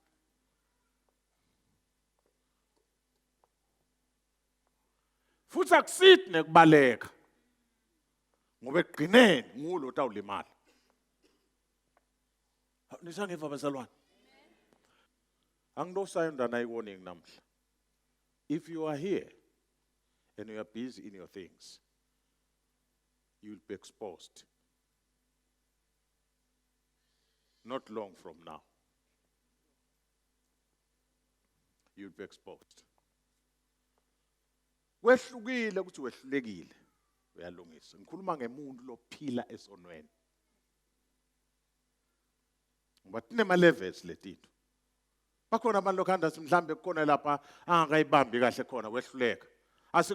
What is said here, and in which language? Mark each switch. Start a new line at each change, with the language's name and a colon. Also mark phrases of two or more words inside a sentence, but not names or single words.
Swati: Futhi akusithi nekubaleka. Ngoba ekugcineni ngulo otawulimala. Nisangeva bazalwane. Angidosayonda nayiwoning namhla.
English: If you are here and you are busy in your things, you will be exposed. Not long from now. You will be exposed.
Swati: Wehlukile ukuthi wehlulekile. Uyalungisa. Ngikhuluma ngemuntu lophila esonweni. Ngoba tinema levels letinto. Bakhona abantu lokhanda simhlambe kukhona lapha angakayibambi kahle khona wehluleka.